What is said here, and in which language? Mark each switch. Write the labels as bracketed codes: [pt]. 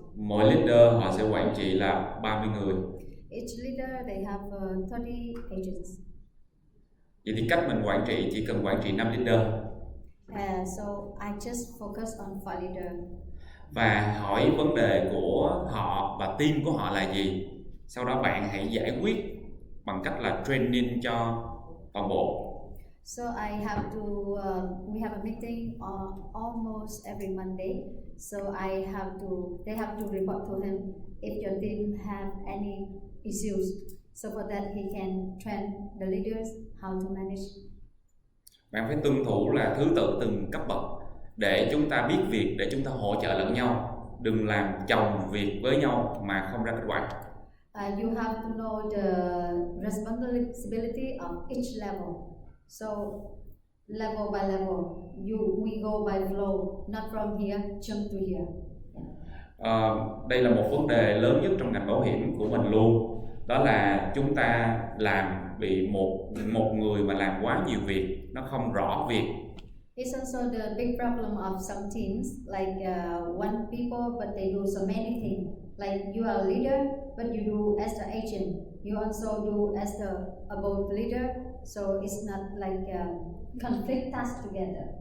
[vi] Mỗi leader họ sẽ quản trị là 30 người. [en] Each leader they have 30 agents. [vi] Vậy thì cách mình quản trị chỉ cần quản trị 5 leader. [en] So I just focus on 5 leaders. [vi] Và hỏi vấn đề của họ và team của họ là gì. Sau đó bạn hãy giải quyết bằng cách là training cho toàn bộ. [en] So I have to, we have a meeting almost every Monday. So they have to report to him if your team have any issues. So for that he can train the leaders how to manage. [vi] Bạn phải tuân thủ là thứ tự từng cấp bậc để chúng ta biết việc, để chúng ta hỗ trợ lẫn nhau. Đừng làm chồng việc với nhau mà không ra kết quả. [en] You have to know the responsibility of each level. So level by level, we go by flow, not from here jump to here. [vi] Đây là một vấn đề lớn nhất trong ngành bảo hiểm của mình luôn. Đó là chúng ta bị một người mà làm quá nhiều việc, nó không rõ việc. [en] It's also the big problem of some teams, like one people but they do so many things. Like you are a leader, but you do as the agent. You also do as the above leader. So it's not like conflict tasks together.